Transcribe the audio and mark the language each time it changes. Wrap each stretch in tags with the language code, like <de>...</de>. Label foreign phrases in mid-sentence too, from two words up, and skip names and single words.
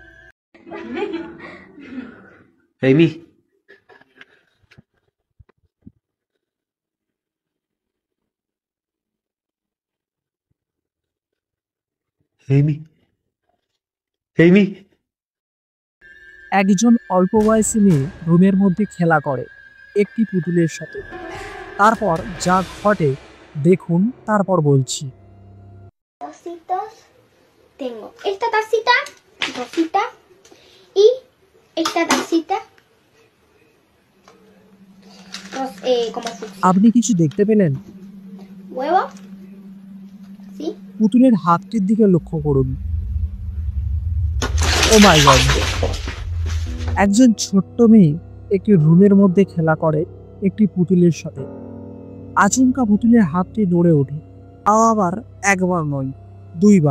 <bn>এমি, এমি, এমি। একজন অল্প বয়সী মেয়ে রুমের মধ্যে খেলা করে একটি পুতুলের সাথে। তারপর যা ঘটে দেখুন, তারপর বলছি।</bn> <es>Tacitas. Tengo esta tacita rosita y esta tacita como fucsia.</es> <bn>আপনি কিছু দেখতে পেলেন?</bn> <es>Huevo. ¿Sí?</es> <bn>পুতুলের হাতটির দিকে লক্ষ্য করুন।</bn> <en>Oh my God!</en> <bn>একজন ছোট্ট মেয়ে একটি রুমের মধ্যে খেলা করে একটি পুতুলের সাথে। আচমকা পুতুলের হাতটি নড়ে ওঠে, তাও আবার একবার নয়, দুইবার।</bn>